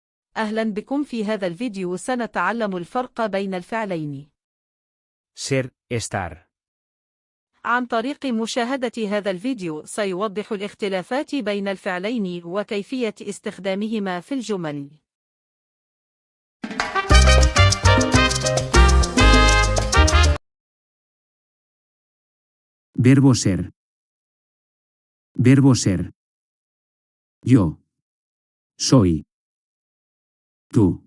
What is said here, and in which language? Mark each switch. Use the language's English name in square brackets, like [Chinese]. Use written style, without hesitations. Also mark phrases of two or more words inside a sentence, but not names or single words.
[Arabic] أهلا بكم في هذا الفيديو سنتعلم الفرق بين الفعلين. [Spanish] Ser, estar. [Arabic] عن طريق مشاهدة هذا الفيديو سيوضح الاختلافات بين الفعلين وكيفية استخدامهما في الجمل. [Spanish] Verbo ser. Verbo ser. Yo. Soy. Tú.